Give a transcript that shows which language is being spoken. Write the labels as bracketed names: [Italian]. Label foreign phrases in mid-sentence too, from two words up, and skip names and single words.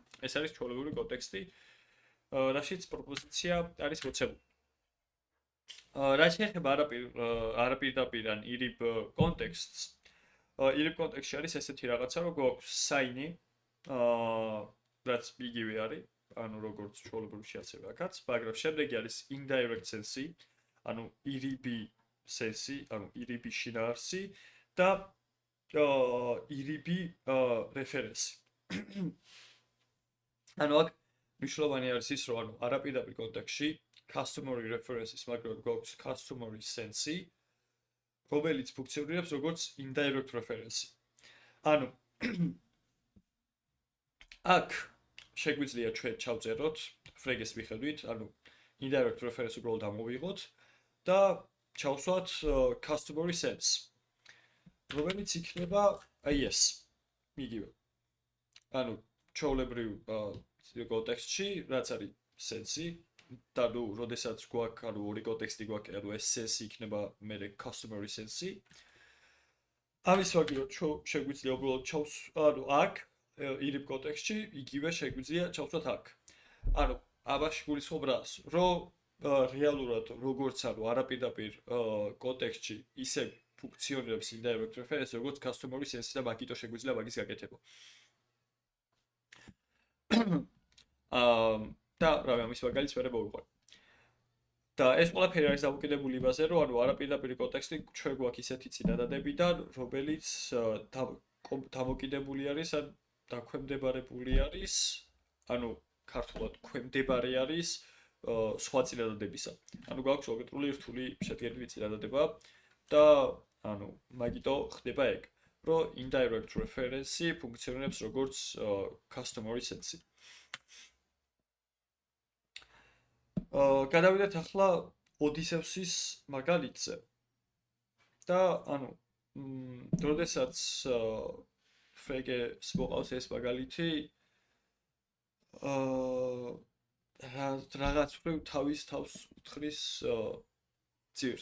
[Georgian] ეს არის ჩვეულებრივი კონტექსტი, რაშიც პროპოზიცია არის მოცემული. რაც შეეხება არაპირდაპირ ან ირიბ კონტექსტს, ირიბ კონტექსტში არის ესეთი რაღაცა, რომ გვაქვს საინი, რაც იგივე არის, ანუ როგორც ჩვეულებრივ შეაცება აქაც, მაგრამ შემდეგი არის [English] indirect sense, [Georgian] ანუ ირიბი sense, ანუ ირიბი შინაარსი და ირიბი რეფერენსი. ანუ აქ მნიშვნელოვანი არის ის, რომ ანუ არაპირდაპირ კონტექსტში [English] customary references, [Georgian] მაგრამ გვაქვს [English] customary sense, [Georgian] რომელიც ფუნქციონირებს როგორც [English] indirect reference. [Georgian] ანუ აქ შეგვიძლია ჩვენ ჩავწეროთ ფრეგეს მიხედვით, ანუ [English] indirect reference [Georgian] უბრალოდ ამოვიღოთ და ჩავსვათ [English] customary sense, [Georgian] რომელიც იქნება აი ეს, იგივე. ანუ ჩვეულებრივ კონტექსტში, რაც არის sense, და ნუ, როდესაც გვაქვს, ანუ ორი კონტექსტი გვაქვს, ანუ ეს sense იქნება მერე [English] customary sense. [Georgian] ამის ვაგირო შეგვიძლია უბრალოდ ანუ აქ ირიბ კონტექსტში იგივე შეგვიძლია ჩავსვათ აქ. ანუ ამაში გულისხმობ რას, რომ რეალურად როგორც ანუ არაპირდაპირ კონტექსტში ისე ფუნქციონირებს [English] indirect reference, [Georgian] როგორც [English] customary sense [Georgian] და მაგიტო შეგვიძლია მაგის გაკეთება. და რავი ამის მაგალითს ვერ მოვიყვანე. და ეს ყველაფერი არის დამოკიდებული იმაზე, რომ ანუ არაპირდაპირი კონტექსტი ჩვენ გვაქვს ისეთი წინადადებიდან, რომელიც დამოკიდებული არის ან დაქვემდებარებული არის, ანუ ქართულად ქვემდებარე არის სხვა წინადადებისა. ანუ გვაქვს კონკრეტული რთული შედგენილი წინადადება და ანუ მაგიტო ხდება ეგ, რომ [English] indirect reference [Georgian] ფუნქციონირებს როგორც [English] customary sense. [Georgian] გადავიდეთ ახლა ოდისევსის მაგალითზე. და ანუ როდესაც ფრეგეს მოყავს ეს მაგალითი, რაღაც მხრივ თავის თავს უთხრის ძირს.